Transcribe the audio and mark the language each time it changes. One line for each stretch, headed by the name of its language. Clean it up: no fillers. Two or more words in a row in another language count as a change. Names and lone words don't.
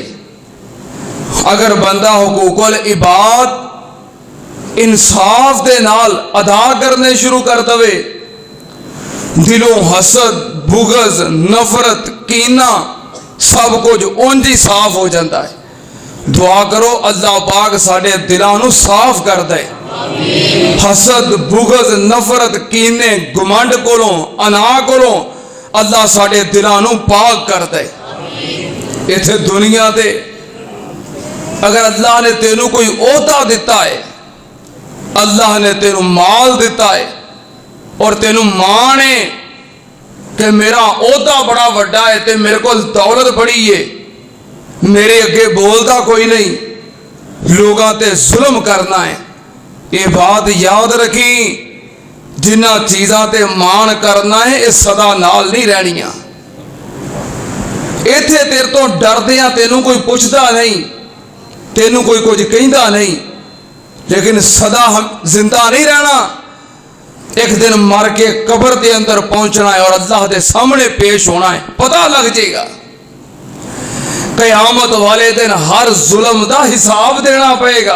Punjabi: اگر بندہ حقوق العباد انصاف دے نال ادا کرنے شروع کر دے، دلوں حسد، بغض، نفرت، کینہ سب کچھ اونج ہی صاف ہو جاتا ہے۔ دعا کرو اللہ پاک ساڈے دلاں نو صاف کر دے، حسد، بغض، نفرت، کینے، گمنڈ کولوں، انا کولوں اللہ ساڈے دلاں نو پاک کر دے۔ ایتھے دنیا دے اگر اللہ نے تینوں کوئی عہدہ دیتا ہے، اللہ نے تینوں مال دیتا ہے اور تینوں مان ہے کہ میرا عہدہ بڑا وڈا ہے تے میرے کو دولت بڑی ہے، میرے اگے بولتا کوئی نہیں، لوگاں تے ظلم کرنا ہے، یہ بات یاد رکھی، جنہ چیزاں تے مان کرنا ہے یہ صدا نال نہیں رہنیاں۔ ایتھے تیر تو ڈردیاں تینوں کوئی پوچھتا نہیں، تینوں کوئی کچھ کہندا نہیں، لیکن صدا ہم زندہ نہیں رہنا۔ ایک دن مر کے قبر دے اندر پہنچنا ہے اور اللہ دے سامنے پیش ہونا ہے، پتہ لگ جائے گا۔ قیامت والے دن ہر ظلم دا حساب دینا پڑے گا۔